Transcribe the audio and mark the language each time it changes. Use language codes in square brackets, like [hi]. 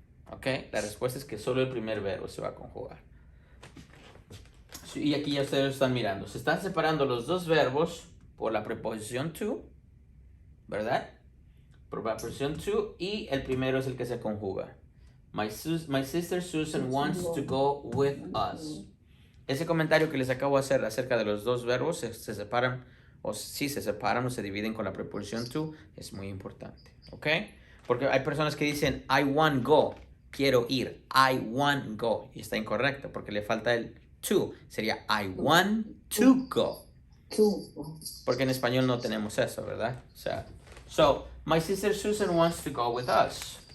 [es] Ok, la respuesta es que solo el primer verbo se va a conjugar. Sí, y aquí ya ustedes lo están mirando. Se están separando los dos verbos por la preposición to, ¿verdad? Por la preposición to, y el primero es el que se conjuga. [en] My sister Susan wants to go with us. [es] Ese comentario que les acabo de hacer acerca de los dos verbos se separan, o si se separan o se dividen con la preposición to, es muy importante, ¿ok? Porque hay personas que dicen [en] I want go, [es] quiero ir, [en] I want go, [es] y está incorrecto porque le falta el to, sería [en] I want to go. [es] Porque en español no tenemos eso, ¿verdad? [en] O sea, so, my sister Susan wants to go with us.